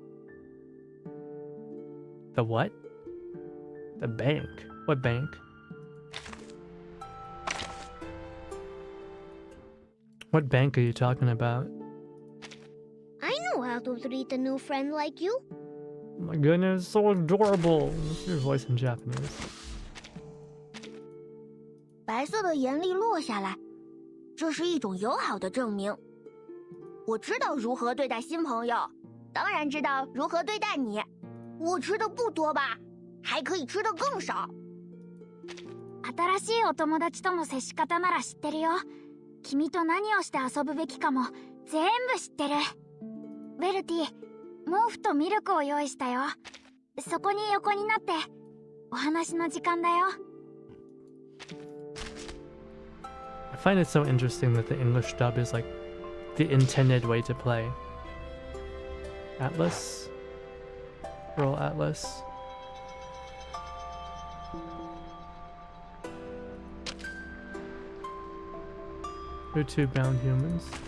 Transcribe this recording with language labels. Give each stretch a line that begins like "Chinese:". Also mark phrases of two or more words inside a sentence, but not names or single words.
English: The what? The bank. What bank? What bank are you talking about? I know how to treat a new friend like you. Oh my goodness, so adorable. What's your voice in Japanese?
Chinese: 白色的眼泪落下来，这是一种友好的证明。我知道如何对待新朋友，当然知道如何对待你。我吃的不多吧，还可以吃的更少。
Japanese: 新しいお友達との接し方なら知ってるよ。君と何をして遊ぶべきかも全部知ってる。ベルティ、毛布とミルクを用意したよ。そこに横になってお話の時間だよ。
English: I find it so interesting that the English dub is like the intended way to play. Atlas. Roll atlas. We're two bound humans.